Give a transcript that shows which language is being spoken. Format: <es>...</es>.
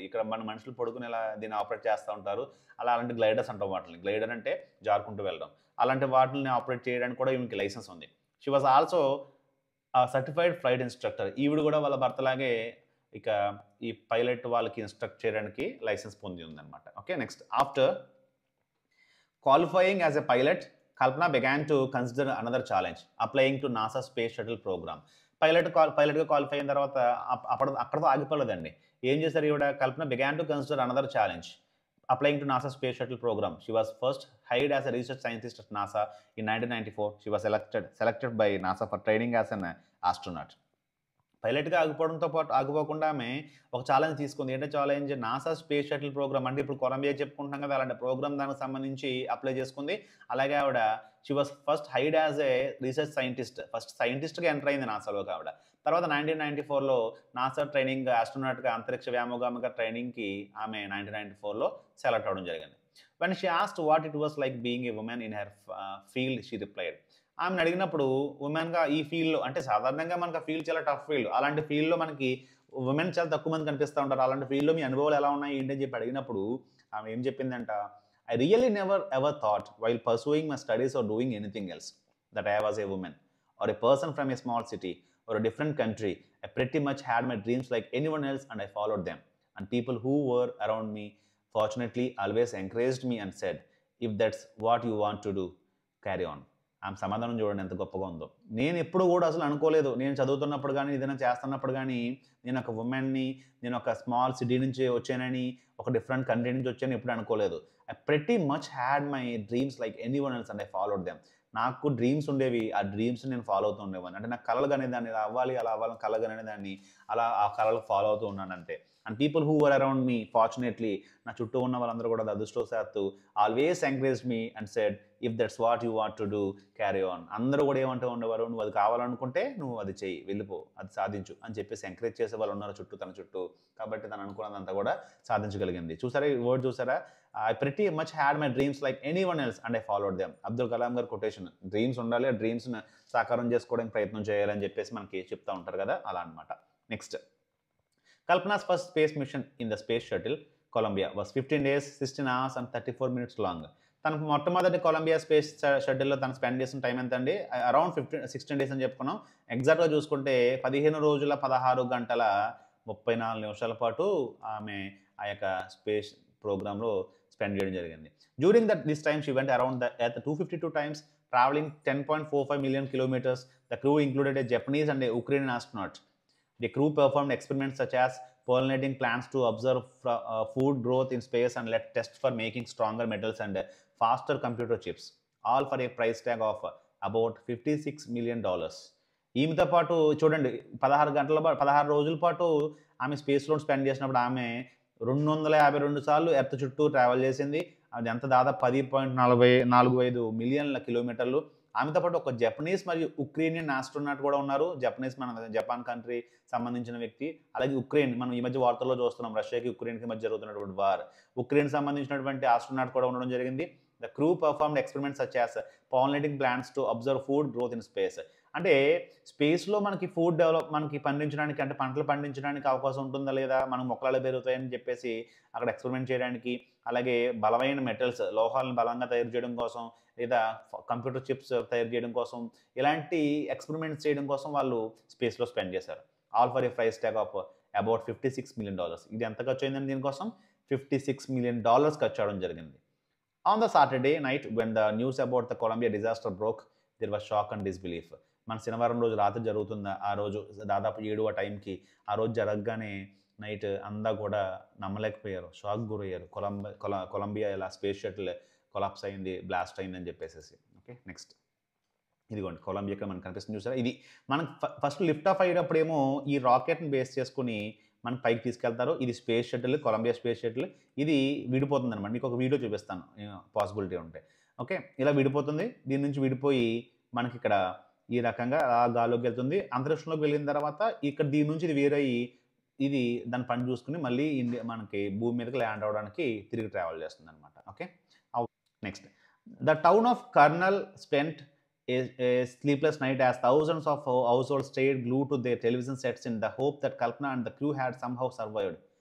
<te>ఇక్కడ మన మనుషులు పడుకుని ఇలా దీన్ని ఆపరేట్ చేస్తూ ఉంటారు, అలాంటి గ్లైడర్స్ అంటాం వాటిని. గ్లైడర్ అంటే జారుకుంటూ వెళ్ళడం, అలాంటి వాటిని ఆపరేట్ చేయడానికి కూడా ఈమెకి లైసెన్స్ ఉంది.</te> <en>She was also certified flight instructor.</en> <te>ఈవిడ కూడా వాళ్ళ భర్తలాగే ఇక ఈ పైలట్ వాళ్ళకి ఇన్స్ట్రక్ట్ చేయడానికి లైసెన్స్ పొంది ఉందన్నమాట.</te> <en>Okay, next, after qualifying as a pilot, Kalpana began to consider another challenge, applying to NASA Space Shuttle program.</en> <te>పైలట్గా qualify అయిన తర్వాత అక్కడతో ఆగిపోలేదండి. ఏం చేశారు ఈవిడ,</te> <en>Kalpana began to consider another challenge, applying to NASA Space Shuttle program. She was first hired as a research scientist at NASA in 1994. She was selected by NASA for training as an astronaut.</en> <te>పైలట్గా ఆగిపోకుండా ఆమె ఒక challenge తీసుకుంది. ఏంటంటే challenge, NASA space shuttle programme, అంటే ఇప్పుడు Colombia చెప్పుకుంటాం కదా, అలాంటి programme దానికి సంబంధించి అప్లై చేసుకుంది. అలాగే ఆవిడ</te> <en>she was first hired as a research scientist,</en> <te>first సైంటిస్ట్గా enter అయింది నాసాలోకి ఆవిడ. తర్వాత 1994లో నాసా ట్రైనింగ్, ఆస్ట్రోనాట్గా అంతరిక్ష వ్యామోగామిక ట్రైనింగ్కి ఆమె 1994లో సెలెక్ట్ అవ్వడం జరిగింది.</te> <en>When she asked what it was like being a woman in her field, she replied.</en> <te>ఆమెను అడిగినప్పుడు ఉమెన్గా ఈ ఫీల్డ్లో, అంటే సాధారణంగా మనకు ఆ ఫీల్డ్ చాలా టఫ్ ఫీల్డ్, అలాంటి ఫీల్డ్లో మనకి ఉమెన్ చాలా తక్కువ మంది కనిపిస్తూ ఉంటారు, అలాంటి ఫీల్డ్లో మీ అనుభవాలు ఎలా ఉన్నాయి ఏంటి అని చెప్పి అడిగినప్పుడు ఆమె ఏం చెప్పిందంట,</te> <en>I really never ever thought while pursuing my studies or doing anything else that I was a woman or a person from a small city or a different country. I pretty much had my dreams like anyone else and I followed them. And people who were around me fortunately always encouraged me and said, if that's what you want to do, carry on.</en> <te>ఆమె సమాధానం చూడండి ఎంత గొప్పగా ఉందో. నేను ఎప్పుడు కూడా అసలు అనుకోలేదు, నేను చదువుతున్నప్పుడు కానీ ఏదైనా చేస్తున్నప్పుడు కానీ నేను ఒక ఉమెన్ని, నేను ఒక స్మాల్ సిటీ నుంచి వచ్చానని, ఒక డిఫరెంట్ కంట్రీ నుంచి వచ్చానని ఎప్పుడు అనుకోలేదు.</te> <en>I pretty much had my dreams like anyone else and I followed them.</en> <te>నాకు డ్రీమ్స్ ఉండేవి. ఆ డ్రీమ్స్ నేను ఫాలో అవుతూ ఉండేవాడిని. అంటే నాకు కలలు కనేదాన్ని. ఇలా అవ్వాలి, అలా అవ్వాలని కలలు కనేదాన్ని. అలా ఆ కలలు ఫాలో అవుతూ ఉన్నానంతే.</te> <en>and people who were around me fortunately</en> <te>నా చుట్టూ ఉన్న వాళ్ళందరూ కూడా అదృష్టవశాత్తు</te> <en>Always encouraged me and said, "if that's what you want to do, carry on."</en> <te>అందరూ కూడా ఏమంటూ ఉండేవారు, "నువ్వు అది కావాలనుకుంటే నువ్వు అది చెయ్యి. వెళ్ళిపో. అది సాధించు" అని చెప్పేసి ఎంకరేజ్ చేసేవాళ్ళు ఉన్నారు తన చుట్టూ. కాబట్టి తను అనుకున్నదంతా కూడా సాధించగలిగింది. చూసారా ఈ వర్డ్ చూసారా?</te> <en>I pretty much had my dreams like anyone else and I followed them.</en> <te>Abdul Kalam గారి కొటేషన్. డ్రీమ్స్ ఉండాలి. ఆ డ్రీమ్స్‌ని సాకారం చేసుకోవడానికి ప్రయత్నం చేయాలని చెప్పేసి మనకి చెప్తా ఉంటారు కదా! అలా అన్నమాట. Next.</te> <en>Kalpana's first space mission in the Space Shuttle Columbia was 15 days, 16 hours and 34 minutes long.</en> <te>తను మొట్టమొదటి కొలంబియా స్పేస్ షటిల్‌లో తను స్పెండ్ చేసిన టైం ఎంతండి? అరౌండ్ 16 డేస్ అని చెప్పుకున్నాం. ఎగ్జాక్ట్‌గా చూసుకుంటే 15 రోజుల 16 గంటల 34 నిమిషాల పాటు ఆమె ఆ యొక్క స్పేస్ ప్రోగ్రామ్‌లో స్పెండ్ చేయడం జరిగింది.</te> <en>During this time she went around the earth 252 times, travelling 10.45 million kilometres. The crew included a Japanese and a Ukraine astronaut. The crew performed experiments such as pollinating plants to observe food growth in space and let tests for making stronger metals and faster computer chips, all for a price tag of about $56 million.</en> <te>ఈమెతో పాటు చూడండి 16 రోజుల పాటు ఆమె స్పేస్‌లో spend చేసినప్పుడు ఆమె 252 సార్లు earth చుట్టూ ట్రావెల్ చేసింది. అది ఎంత దాదాపు 10.45 మిలియన్ల కిలోమీటర్లు. ఆమెతో పాటు ఒక జపనీస్ మరియు ఉక్రేనియన్ ఆస్ట్రోనాట్ కూడా ఉన్నారు. జపనీస్ మన జపాన్ కంట్రీ సంబంధించిన వ్యక్తి. అలాగే ఉక్రెయిన్ మనం ఈ మధ్య వార్తల్లో చూస్తున్నాం. రష్యాకి, ఉక్రెయిన్‌కి మధ్య జరుగుతున్నటువంటి వార్. ఉక్రెయిన్ సంబంధించినటువంటి ఆస్ట్రోనాట్ కూడా ఉండడం జరిగింది.</te> <en>The crew performed experiments such as pollinating plants to observe food growth in space.</en> <te>అంటే స్పేస్‌లో మనకి మనకి పండించడానికి అంటే పంటలు పండించడానికి అవకాశం ఉంటుందా లేదా? మనం మొక్కలు ఎలా పెరుగుతాయని చెప్పేసి అక్కడ ఎక్స్పెరిమెంట్ చేయడానికి, అలాగే బలమైన మెటల్స్ లోహాలను బలంగా తయారు చేయడం కోసం, లేదా కంప్యూటర్ చిప్స్ తయారు చేయడం కోసం, ఇలాంటి ఎక్స్పెరిమెంట్స్ చేయడం కోసం వాళ్ళు స్పేస్‌లో స్పెండ్ చేశారు.</te> <en>All for a price tag of about $56 million.</en> <te>ఇది ఎంత ఖర్చు అయిందండి దీనికోసం? $56 మిలియన్ ఖర్చు అవ్వడం జరిగింది.</te> <en>On the Saturday night, when the news about the Columbia disaster broke, there was shock and disbelief.</en> <te>మన శనివారం రోజు రాత్రి జరుగుతుందా ఆ రోజు దాదాపు 7 ఆ టైంకి ఆ రోజు జరగగానే నైట్ అంతా కూడా నమ్మలేకపోయారు. షాక్ గురయ్యారు. కొలంబియా ఇలా స్పేస్ షటిల్ కొలాప్స్ అయింది, బ్లాస్ట్ అయిందని చెప్పేసేసి. Okay, next. ఇదిగోండి కొలంబియా ఇక్కడ మనకు కనిపిస్తుంది చూసారా? ఇది మనకు ఫస్ట్ లిఫ్ట్ ఆఫ్ అయ్యేటప్పుడేమో ఈ రాకెట్‌ని బేస్ చేసుకొని మనకి పైకి తీసుకెళ్తారు. ఇది space shuttle, Colombia space shuttle. ఇది విడిపోతుందనమాట. మీకు ఒక వీడియో చూపిస్తాను పాసిబిలిటీ ఉంటే. ఓకే, ఇలా విడిపోతుంది. దీని నుంచి విడిపోయి మనకిక్కడ ఈ రకంగా గాల్లోకి వెళ్తుంది. అంతరిక్షంలోకి వెళ్ళిన తర్వాత ఇక్కడ దీని నుంచి ఇది వేరయ్యి ఇది దాని పని చూసుకొని మళ్ళీ మనకి భూమి మీదకి ల్యాండ్ అవ్వడానికి తిరిగి travel చేస్తుందనమాట. Okay, next.</te> <en>The town of Karnal spent a sleepless night as thousands of households stayed glued to their television sets in the hope that Kalpana and the crew had somehow survived.</en>